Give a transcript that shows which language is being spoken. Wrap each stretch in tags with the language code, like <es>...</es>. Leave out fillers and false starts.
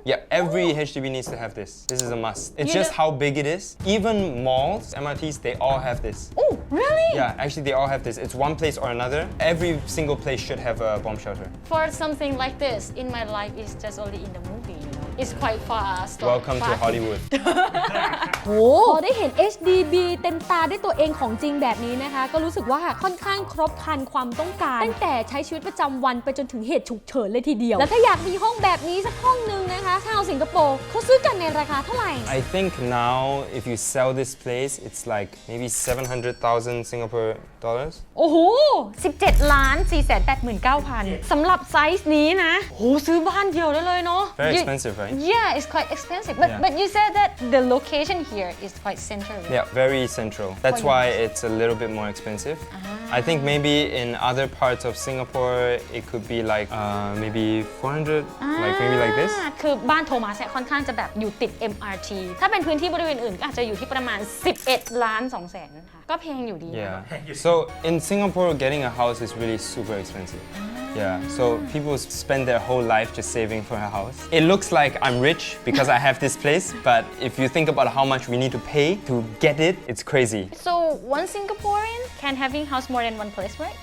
<en>Yeah, every HDB needs to have this. This is a must. It's You just know- how big it is. Even malls, MRTs, they all have this. Oh, really? Yeah, actually they all have this. It's one place or another. Every single place should have a bomb shelter. For something like this in my life is just only in the movie, you know. It's quite fast. Welcome to Hollywood.</en> <th>โหพอได้เห็น HDB เต็มตาด้วยตัวเองของจริงแบบนี้นะคะ ก็รู้สึกว่าค่อนข้างครบครันความต้องการ ตั้งแต่ใช้ชีวิตประจำวันไปจนถึงเหตุฉุกเฉินเลยทีเดียว แล้วถ้าอยากมีห้องแบบนี้สักห้องนึงนะคะชาวสิงคโปร์เขาซื้อกันในราคาเท่าไหร่</th> <en>I think now if you sell this place, it's like maybe 700,000 Singapore dollars.</en> <th>โอ้โห 17,489,000 สำหรับไซส์นี้นะโหซื้อบ้านเดียวได้เลยเนาะ</th> <en>Very expensive, right? Yeah, it's quite expensive. But Yeah. but you said that the location here is quite central. Yeah, very central. That's why it's a little bit more expensive. I think maybe in other parts of Singapore, it could be like maybe 400, like maybe like this.</en> <th>คือบ้านโทมัสเนี่ยค่อนข้างจะแบบอยู่ติด MRT ถ้าเป็นพื้นที่บริเวณอื่นก็อาจจะอยู่ที่ประมาณ 11,200,000 ค่ะก็แพงอยู่ดีนะ</th> <en>Yeah. So in Singapore, getting a house is really super expensive. Yeah. So people spend their whole life just saving for a house. It looks like I'm rich because I have this place, but if you think about how much we need to pay to get it, it's crazy. So one Singaporean can having house more than one place, right?</en>